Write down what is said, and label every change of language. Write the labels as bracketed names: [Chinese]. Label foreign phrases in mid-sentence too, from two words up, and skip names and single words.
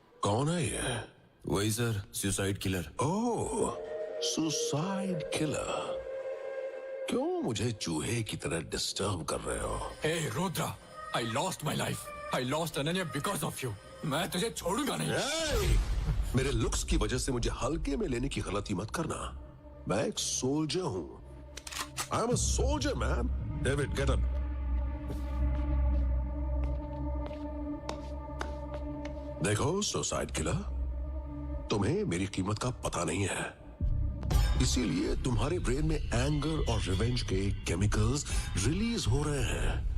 [Hindi] कौन है ये? वही सर, सुसाइड किलर। ओह, सुसाइड किलर। क्यों मुझे चूहे की तरह डिस्टर्ब कर रहे हो? [English] Hey Rudra, I lost my life. I lost Ananya because of you. [Hindi] मैं तुझे छोड़ूंगा नहीं। [English] Hey! [Hindi] मेरे लुक्स की वजह से मुझे हल्के में लेने की गलती मत करना। मैं एक सोल्जर हूं। [English] I am a soldier, man. David, get up. [Hindi] देखो सुसाइड किलर, तुम्हें मेरी कीमत का पता नहीं है, इसीलिए तुम्हारे ब्रेन में एंगर और रिवेंज के केमिकल्स रिलीज हो रहे हैं।